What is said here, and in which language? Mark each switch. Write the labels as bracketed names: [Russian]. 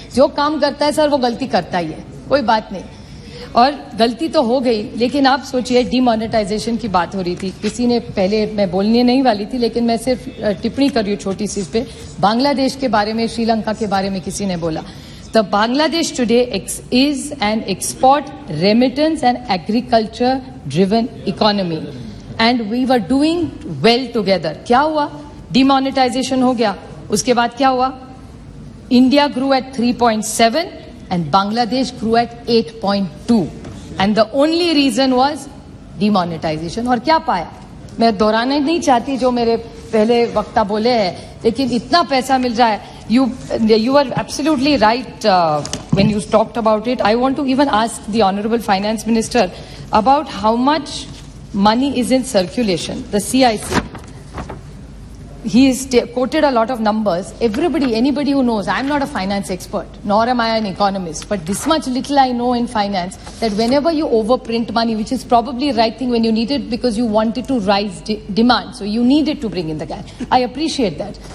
[Hindi] जो काम करता है सर वो गलती करता ही है, कोई बात नहीं, और गलती तो हो गई। लेकिन आप सोचिए, डिमोनेटाइजेशन की बात हो रही थी, किसी ने, पहले मैं बोलने नहीं वाली थी लेकिन मैं सिर्फ टिप्पणी कर रही हूँ छोटी सी इस पे, बांग्लादेश के बारे में, श्रीलंका के बारे में किसी ने बोला। [English] The Bangladesh today is an export, remittance and agriculture driven economy and we were doing well together. [Hindi] क्या हुआ? Demonetization हो गया, उसके बाद क्या हुआ? [English] India grew at 3.7 and Bangladesh grew at 8.2 and the only reason was demonetization। [Hindi] और क्या पाया? मैं दोहराना नहीं चाहती जो मेरे पहले वक्ता बोले हैं, लेकिन इतना पैसा मिल रहा है। [English] You are absolutely right when you talked about it. I want to even ask the Honorable Finance Minister about how much money is in circulation. The CIC, he has quoted a lot of numbers. Anybody who knows, I'm not a finance expert, nor am I an economist, but this much little I know in finance, that whenever you overprint money, which is probably the right thing when you need it because you wanted to rise demand, so you needed to bring in the cash. I appreciate that.